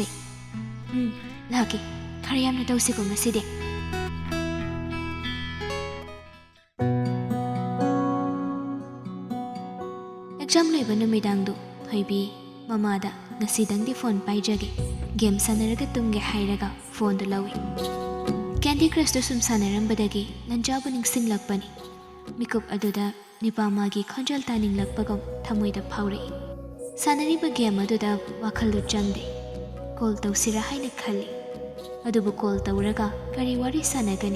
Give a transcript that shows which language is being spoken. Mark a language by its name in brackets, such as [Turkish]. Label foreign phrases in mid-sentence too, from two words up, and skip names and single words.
[Manipuri] Laki khare yamna tawse ko ngaside. Exam loiba numidangdu thoibi mamada ngasidangdi phone paijage game sanaraga tumge hairaga phone do lawi. Candy Crush do sum sanarambadagi lanjabu ningsinglakpani. Mikup aduda nipamagi khonjal taninglakpagam thamoida phaurai. Sanariba game aduda wakhaldu changde. Call tawsira haina khali. Adubu call tawraga kari wari sanagani.